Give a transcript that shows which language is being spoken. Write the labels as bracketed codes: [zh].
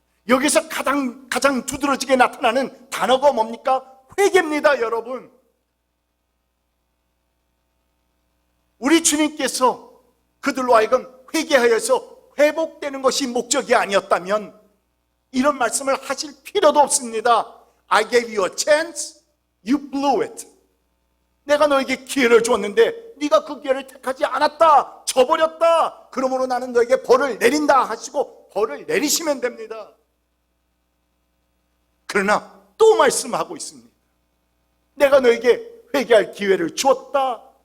[ko] 여기서 가장 두드러지게 나타나는 단어가 뭡니까? 회개입니다, 여러분. 우리 주님께서 그들로 하여금 회개하여서 회복되는 것이 목적이 아니었다면 이런 말씀을 하실 필요도 없습니다. [en] I gave you a chance, you blew it. [ko] 내가 너에게 기회를 주었는데 네가 그 기회를 택하지 않았다, 저버렸다. 그러므로 나는 너에게 벌을 내린다 하시고 벌을 내리시면 됩니다. 그러나 또 말씀하고 있습니다. 내가 너에게 회개할 기회를 주었다.